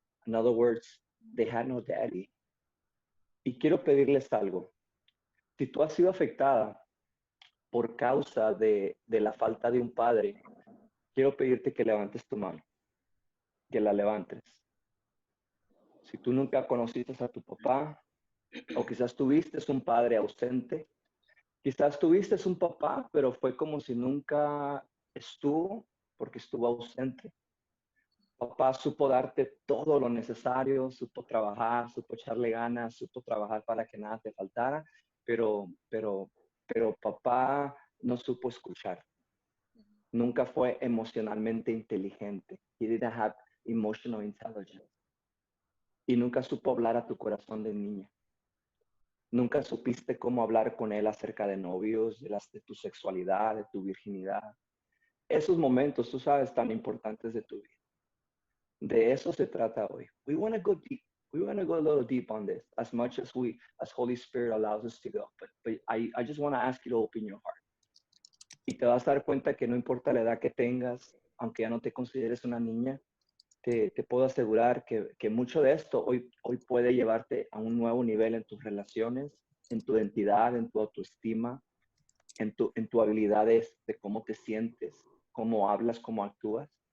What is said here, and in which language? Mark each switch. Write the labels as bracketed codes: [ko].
[en] In other words, they had no daddy. [es] Y quiero pedirles algo. Si tú has sido afectada por causa de la falta de un padre, quiero pedirte que levantes tu mano, que la levantes. Si tú nunca conociste a tu papá, o quizás tuviste un padre ausente, quizás tuviste un papá, pero fue como si nunca estuvo, porque estuvo ausente. Papá supo darte todo lo necesario, supo trabajar, supo echarle ganas, supo trabajar para que nada te faltara, pero papá no supo escuchar. Nunca fue emocionalmente inteligente. [en] He didn't have emotional intelligence. [es] Y nunca supo hablar a tu corazón de niña. Nunca supiste cómo hablar con él acerca de novios, de tu sexualidad, de tu virginidad. Esos momentos, tú sabes, tan importantes de tu vida. De eso se trata hoy. [en] We want to go deep. We want to go a little deep on this, as much as Holy Spirit allows us to go. But I just want to ask you to open your heart. [es] Y te vas a dar cuenta que no importa la edad que tengas, aunque ya no te consideres una niña, te puedo asegurar que mucho de esto hoy puede llevarte a un nuevo nivel en tus relaciones, en tu identidad, en tu autoestima, en tu habilidades de cómo te sientes, cómo hablas, cómo actúas.